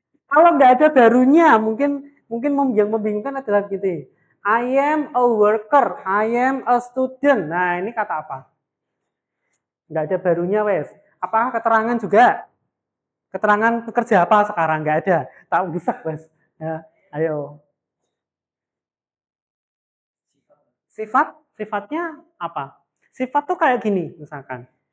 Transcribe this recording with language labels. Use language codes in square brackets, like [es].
[id] Kalau nggak ada barunya, mungkin yang membingungkan adalah gitu. [en] I am a worker, I am a student. [id] Nah, ini kata apa? Nggak ada barunya, wes. Apakah keterangan juga? Keterangan pekerja apa sekarang? Nggak ada. Tak usah, wes. Ya, ayo. Sifat, sifatnya apa? Sifat tuh kayak gini, misalkan.